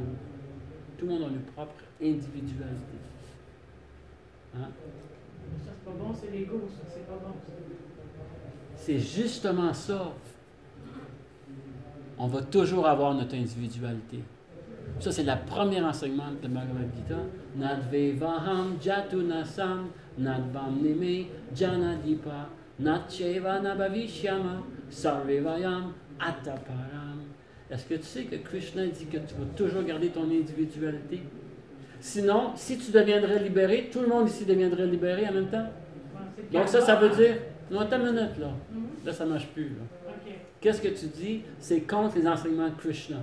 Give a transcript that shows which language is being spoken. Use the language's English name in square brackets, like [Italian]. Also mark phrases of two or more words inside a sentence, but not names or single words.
[French] Tout le monde a leur propre individualité. Hein? Ça, c'est pas bon, c'est l'ego, ça, c'est pas bon. C'est justement ça. On va toujours avoir notre individualité. Ça, c'est le premier enseignement de Bhagavad Gita. [Sanskrit] न त्वेवाहं जातु नासं न त्वं नेमे जनाधिपाः न चैव न भविष्यामः सर्वे वयमतः परम्. [French] Est-ce que tu sais que Krishna dit que tu vas toujours garder ton individualité? Sinon, si tu deviendrais libéré, tout le monde ici deviendrait libéré en même temps. Donc ça veut dire... Non, attends une minute, là. Là, ça ne marche plus, là. Okay. Qu'est-ce que tu dis? C'est contre les enseignements de Krishna.